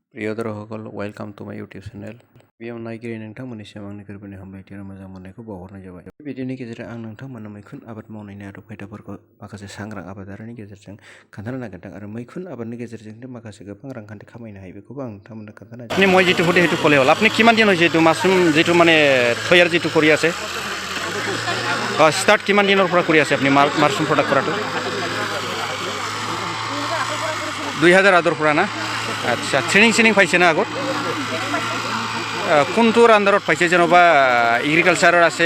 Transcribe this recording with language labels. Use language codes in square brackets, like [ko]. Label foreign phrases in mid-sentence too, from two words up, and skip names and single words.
[brx] प्रिय दर्शकসকল [en] welcome to my YouTube channel [brx] बेयाव नायगिरि नोंथांमोननिसिम आंनि गोरबोनि हामलायथि आरो मोजां मोननायखौ बावहरनाय जाबाय। भिडिअनि गेजेरजों आं नोंथांमोननो मैखुन आबाद मावनायनि आदब खायदाफोरखौ माखासे सांग्रां आबादारिनि गेजेरजों खोन्थानो नागिरदों आरो मैखुन आबादनि गेजेरजों माखासे गोबां रांखान्थि खामायनो हायो बेखौबो आं नोंथांमोननो खोन्थानो [as] আপনি মই যেটো ফুটে সেইটো ক'লে হ'ল আপুনি কিমান দিনৰ যেটো মাছৰুম যেটো মানে তৈয়াৰ যেটো কৰি আছে ষ্টাৰ্ট কিমান দিনৰ পৰা কৰি আছে আপুনি মাছৰুম প্ৰডাক্ট কৰাটো 2008 পৰা না আচ্ছা ট্ৰেনিং পাইছে না আগত কোনটোৰ আণ্ডাৰত পাইছে যেনবা এগ্ৰিকালচাৰৰ আছে